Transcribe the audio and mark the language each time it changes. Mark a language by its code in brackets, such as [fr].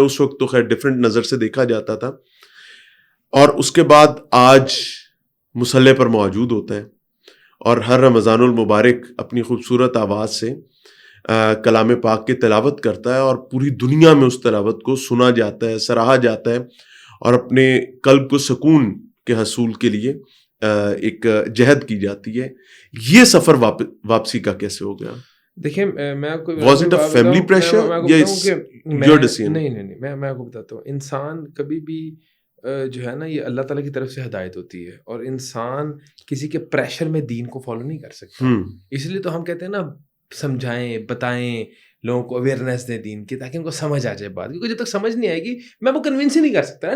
[ur] اس وقت تو خیر ڈفرینٹ نظر سے دیکھا جاتا تھا, اور اس کے بعد آج مسلح پر موجود ہوتا ہے, اور ہر رمضان المبارک اپنی خوبصورت آواز سے کلام پاک کی تلاوت کرتا ہے, اور پوری دنیا میں اس تلاوت کو سنا جاتا ہے, سراہا جاتا ہے, اور اپنے قلب کو سکون کے حصول کے لیے ایک جہد کی جاتی ہے, یہ سفر واپسی کا کیسے ہو گیا؟ دیکھیں میں آپ کو [en] Was it a family pressure یا your decision? [ur] نہیں میں آپ کو بتاتا ہوں, انسان کبھی بھی جو ہے نا یہ اللہ تعالیٰ کی طرف سے ہدایت ہوتی ہے, اور انسان کسی کے پریشر میں دین کو فالو نہیں کر سکتا. اس لیے تو ہم کہتے ہیں نا سمجھائیں, بتائیں, لوگوں کو اویئرنیس دیں دین کی, تاکہ ان کو سمجھ آ جائے بات, کیونکہ جب تک سمجھ نہیں آئے گی میں وہ کنونس ہی نہیں کر سکتا.